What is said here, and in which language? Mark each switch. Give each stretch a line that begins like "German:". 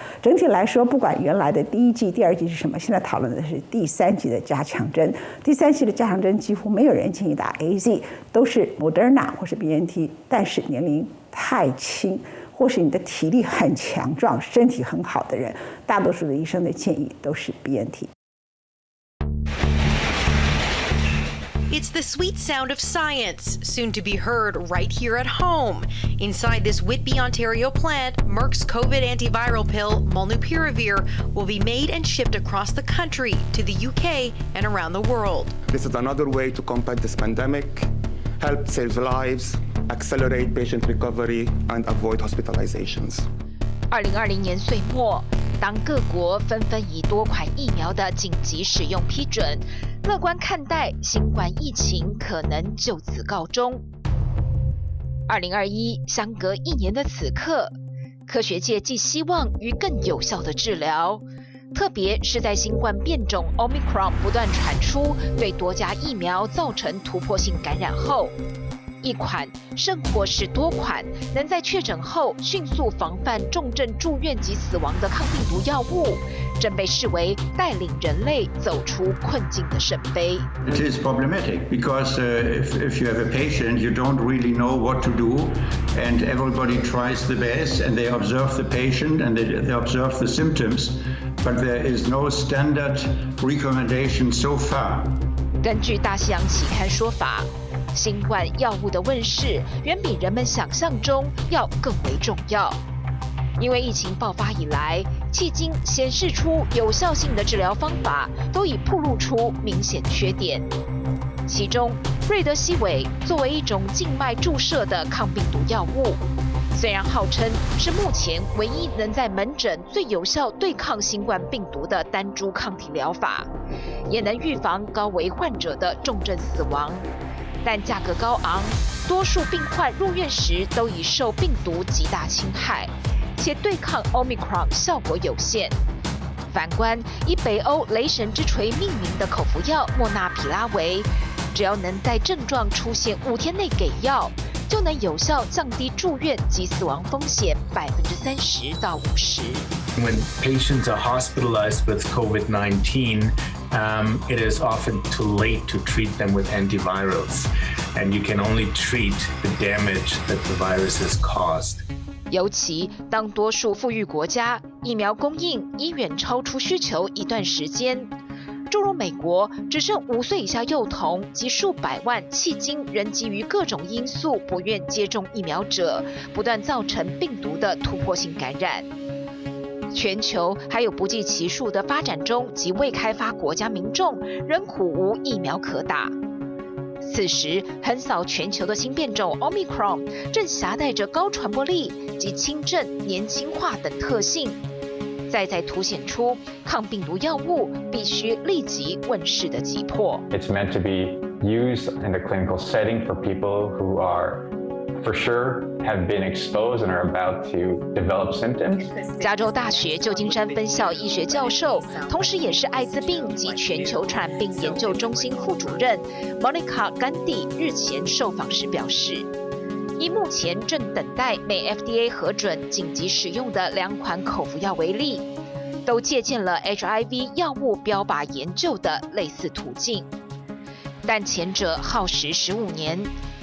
Chinese: 整体来说，不管原来的第1剂、第2剂是什么，现在讨论的是第3剂的加强针。第3剂的加强针几乎没有人建议打 AZ， 都是 Moderna 或是 BNT， 但是年龄太轻，或是你的体力很强壮、身体很好的人，大多数的医生的建议都是 BNT。一
English: It's the sweet sound of science, soon to be heard right here at home. Inside this Whitby, Ontario plant, Merck's COVID antiviral pill, Molnupiravir, will be made and shipped across the country to the UK and around the world. This is another way to combat this pandemic, help save lives, accelerate patient recovery, and avoid hospitalizations.
Chinese: 2020年岁末，当各国纷纷以多款疫苗的紧急使用批准，乐观看待新冠疫情可能就此告终。 2021相隔1年的此刻，科学界寄希望于更有效的治疗，特别是在新冠变种 Omicron 不断传出，对多家疫苗造成突破性感染后，一款甚或是多款能在确诊后迅速防范重症住院及死亡的抗病毒药物，正被视为带领人类走出困境的圣杯。
English: It is problematic because if you have a patient, you don't really know what to do, and everybody tries the best, and they observe the patient and they observe the symptoms, but there is no standard recommendation so far.
Chinese: 根据大西洋期刊说法，新冠药物的问世远比人们想象中要更为重要，因为疫情爆发以来，迄今显示出有效性的治疗方法都已暴露出明显缺点。其中，瑞德西韦作为一种静脉注射的抗病毒药物，虽然号称是目前唯一能在门诊最有效对抗新冠病毒的单株抗体疗法，也能预防高危患者的重症死亡，但价格高昂，多数病患入院时都已受病毒极大侵害，且对抗 Omicron 效果有限。反观以北欧雷神之锤命名的口服药莫纳皮拉韦，只要能在症状出现5天内给药，就能有效降低住院及死亡风险30%到50%。
English: When patients are hospitalized with COVID-19, it is often too late to treat them with antivirals, and you can only treat the damage that the virus has caused.
Chinese: 尤其当多数富裕国家疫苗供应已远超出需求一段时间，诸如美国只剩5岁以下幼童及数百万迄今仍基于各种因素不愿接种疫苗者，不断造成病毒的突破性感染。全球还有不计其数的发展中及未开发国家民众仍苦无疫苗可打。此时，横扫全球的新变种 Omicron 正携带着高传播力及轻症、年轻化等特性，再凸显出抗病毒药物必须立即问世的急迫。
English: It's meant to be used in the clinical setting for people who are for sure have been exposed and are about to develop symptoms.
Chinese: 加州大学旧金山分校医学教授，同时也是艾滋病及全球传染病研究中心副主任 Monica Gandhi 日前受访时表示，以目前正等待美 FDA 核准紧急使用的2款口服药为例，都借鉴了 HIV 药物标靶研究的类似途径，但前者耗时15年。